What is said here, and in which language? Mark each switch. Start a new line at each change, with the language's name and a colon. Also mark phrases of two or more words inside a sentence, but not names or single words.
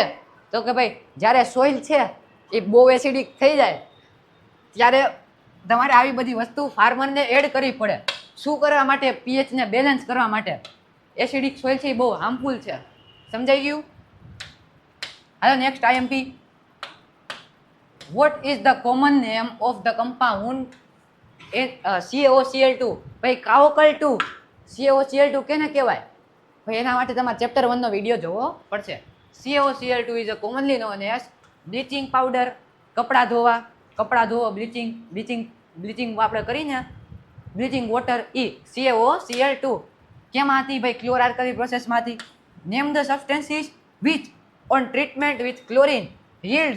Gujarati: તો કે ભાઈ જ્યારે સોઇલ છે એ બહુ એસિડિક થઈ જાય ત્યારે તમારે આવી બધી વસ્તુ ફાર્મરને એડ કરવી પડે. શું કરવા માટે? પીએચને બેલેન્સ કરવા માટે. એસિડિક સોઇલ છે એ બહુ હાર્મફુલ છે. સમજાઈ ગયું? હાલો
English: next IMP. What is the common name of the compound CaOCl2?
Gujarati: ભાઈ કાઓકલ2 CaOCl2 કેને કહેવાય? ભાઈ એના માટે તમારે ચેપ્ટર 1 નો વિડીયો જોવો પડશે.
English: CaOCl2 is a commonly known as bleaching powder.
Gujarati: કપડાં ધોવા બ્લીચિંગ આપણે કરીને
English: bleaching water
Gujarati: એ CaOCl2 કેમાંથી ભાઈ? ક્લોરાલ્કલી પ્રોસેસમાંથી.
English: Name the substances which on treatment with chlorine yields.